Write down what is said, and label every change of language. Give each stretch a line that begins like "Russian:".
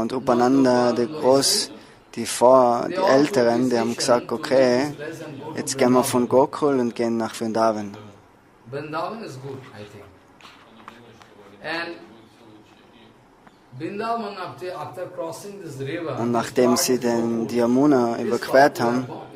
German: Und Upananda, die Älteren, die haben gesagt, okay, jetzt gehen wir von Gokul und gehen nach Vrindavan.
English: Vrindavan is good, I think. And Vrindavan, after crossing this river,
German: und nachdem sie den Yamuna überquert haben,